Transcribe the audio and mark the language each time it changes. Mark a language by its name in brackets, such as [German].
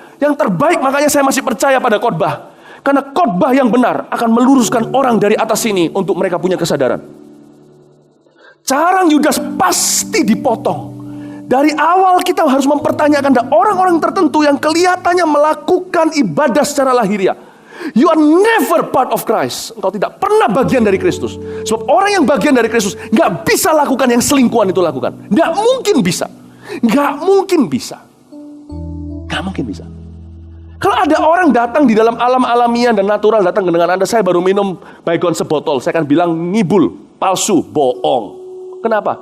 [Indonesian] Yang terbaik, makanya saya masih percaya pada khotbah. Karena khotbah yang benar akan meluruskan orang dari atas sini untuk mereka punya kesadaran. Carang Yudas pasti dipotong. Dari awal kita harus mempertanyakan orang-orang tertentu yang kelihatannya melakukan ibadah secara lahiriah. [English] You are never part of Christ. [Indonesian] Engkau tidak pernah bagian dari Kristus. Sebab orang yang bagian dari Kristus gak bisa lakukan yang selingkuhan itu lakukan. Gak mungkin bisa. Gak mungkin bisa. Gak mungkin bisa. Kalau ada orang datang di dalam alam alamiah dan natural, datang dengan Anda, saya baru minum baygon sebotol, saya akan bilang ngibul, palsu, bohong. Kenapa?